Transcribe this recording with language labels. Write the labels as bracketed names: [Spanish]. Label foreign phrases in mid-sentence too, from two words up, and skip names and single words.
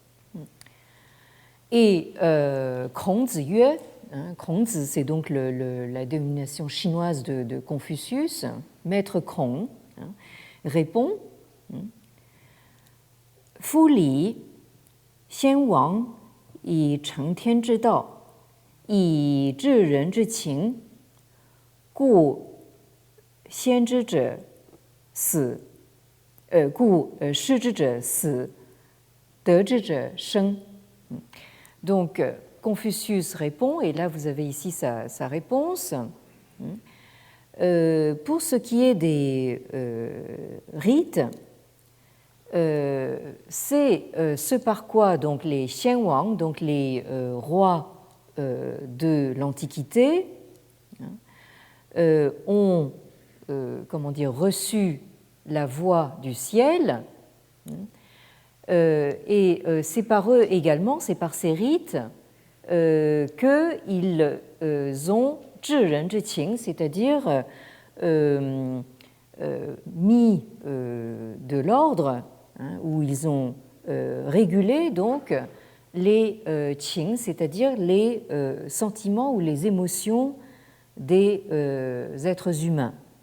[French] Et Kongzi Yue, Kongzi, c'est donc la dénomination chinoise de Confucius, maître Kong, répond: « [Chinese] 夫礼，先王, 以承天之道，以治人之情, 故先知者死，故失之者死，得之者生。 [French] Donc, Confucius répond, et là vous avez ici sa réponse. Pour ce qui est des rites, c'est ce par quoi donc les xianwang, donc les rois de l'Antiquité, ont reçu la voix du ciel, et c'est par eux également, c'est par ces rites qu'ils ont [Chinese] 治人之情, [French] c'est-à-dire mis de l'ordre, où ils ont régulé donc les qing, c'est-à-dire les sentiments ou les émotions des êtres humains.